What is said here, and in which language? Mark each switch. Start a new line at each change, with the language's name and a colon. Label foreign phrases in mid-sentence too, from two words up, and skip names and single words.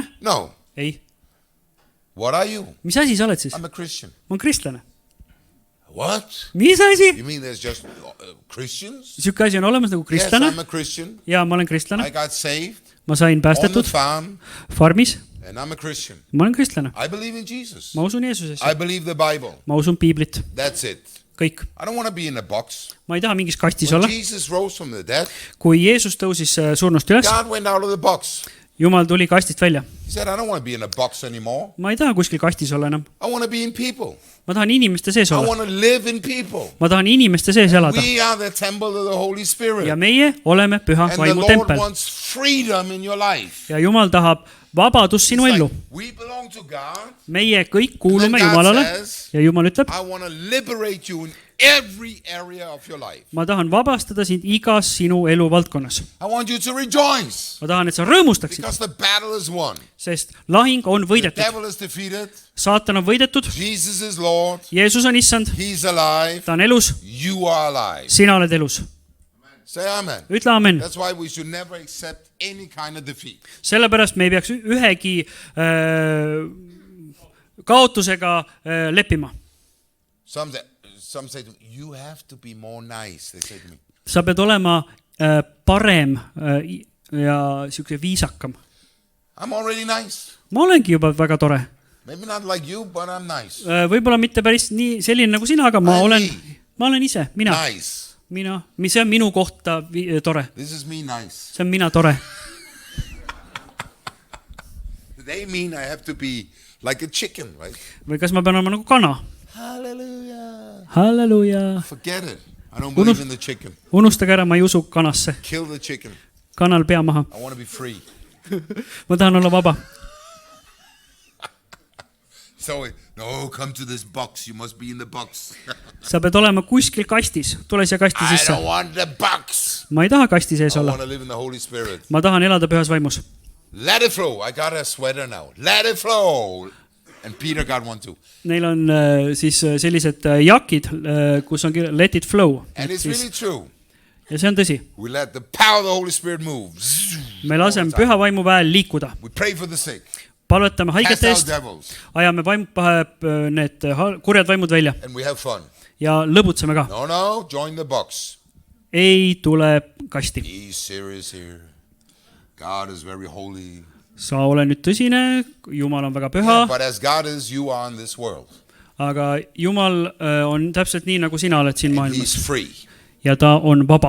English: No.
Estonian: Ei.
English: What are you?
Estonian: Mis asi sa oled siis?
English: I'm a Christian.
Estonian: Ma olen kristlane.
English: What?
Estonian: Mis asi?
English: You mean there's just Christians?
Estonian: Siuke asi on olemas nagu
English: Yes,
Estonian: kristlane.
English: I'm a Christian.
Estonian: Ja ma olen
English: I
Estonian: kristlane.
English: got saved
Estonian: Ma sain
English: on the
Estonian: päästetud
English: farm
Estonian: farmis.
English: and I'm a Christian.
Estonian: Ma olen kristlane.
English: I believe in Jesus.
Estonian: Ma usun Jeesusesse.
English: I believe the Bible.
Estonian: Ma usun piiblit.
English: That's it.
Estonian: Kõik.
English: I don't want to be in a box.
Estonian: Ma ei taha mingis kastis
English: When
Estonian: olla.
English: Jesus rose from the dead,
Estonian: Kui Jeesus tõusis surnust üles,
English: God went out of the box.
Estonian: Jumal tuli kastist välja.
English: He said, I don't want to be in a box anymore.
Estonian: Ma ei taha kuskil kastis olla enam.
English: I want to be in people.
Estonian: Ma tahan inimeste sees
English: I
Estonian: olla.
English: want to live in people.
Estonian: Ma tahan inimeste sees elada.
English: We are the temple of the Holy Spirit.
Estonian: Ja meie oleme püha
English: And the
Estonian: vaimu
English: Lord
Estonian: tempel.
English: wants freedom in your life.
Estonian: Ja Jumal tahab vabadust sinu
English: It's
Estonian: ellu.
English: like, we belong to God.
Estonian: Meie kõik
English: And
Estonian: kuulume
English: then God
Estonian: Jumalale
English: says,
Estonian: ja Jumal ütleb,
English: I want to liberate you in every area of your life.
Estonian: ma tahan vabastada sind igas sinu elu valdkonnas.
English: I want you to rejoice
Estonian: Ma tahan, et sa rõõmustaksid,
English: because the battle is won.
Estonian: sest lahing on
English: The
Estonian: võidetud.
English: devil is defeated.
Estonian: Saatan on võidetud,
English: Jesus is Lord.
Estonian: Jeesus on issand,
English: He's alive.
Estonian: ta on elus,
English: You are alive.
Estonian: sina oled elus.
English: Say amen.
Estonian: Ütle amen.
English: That's why we should never accept any kind of defeat.
Estonian: Sellepärast me ei peaks ühegi kaotusega leppima.
English: Some say to me, you have to be more nice. They say to me,
Estonian: Sa pead olema parem ja siukse viisakam.
English: I'm already nice.
Estonian: Ma olengi juba väga tore.
English: Maybe not like you, but I'm nice.
Estonian: Võib-olla mitte päris nii selline nagu sina, aga ma olen ise, mina.
English: Nice.
Estonian: See on minu kohta tore.
English: This is me nice.
Estonian: See on mina tore.
English: They mean I have to be like a chicken, right?
Estonian: Või kas ma pean olema nagu kana?
English: Hallelujah.
Estonian: Halleluja.
English: Forget it. I don't believe in the chicken.
Estonian: Unustage ära, ma ei usu kanasse.
English: Kill the chicken.
Estonian: Kanal pea maha.
English: I want to be free.
Estonian: Ma tahan olla vaba.
English: So, no, come to this box. You must be in the box.
Estonian: Sa pead olema kuskil kastis. Tule siia kasti
English: I
Estonian: sisse.
English: don't want the box.
Estonian: Ma ei taha kasti sees
English: I
Estonian: olla.
English: want to live in the Holy Spirit.
Estonian: Ma tahan elada pühas vaimus.
English: Let it flow. I got a sweater now. Let it flow. And Peter got one too.
Estonian: Neil on siis sellised jakid, kus on kirja
English: let it flow. And it's really true.
Estonian: Ja see on tõsi.
English: We let the power of the Holy Spirit move.
Estonian: Me laseme püha vaimu väel liikuda.
English: We pray for the sick.
Estonian: Palvetame
English: Cast
Estonian: haigete
English: out
Estonian: eest.
English: devils.
Estonian: Ajame need kurjad vaimud välja.
English: And we have fun.
Estonian: Ja lõbutseme ka.
English: No, join the box.
Estonian: Ei tule kasti.
English: Be serious here. God is very holy.
Estonian: Sa ole nüüd tõsine, Jumal on väga püha,
English: But as God is, you are in this world.
Estonian: aga Jumal on täpselt nii, nagu sina oled siin
English: And
Estonian: maailmas.
English: he's free.
Estonian: Ja ta on vaba.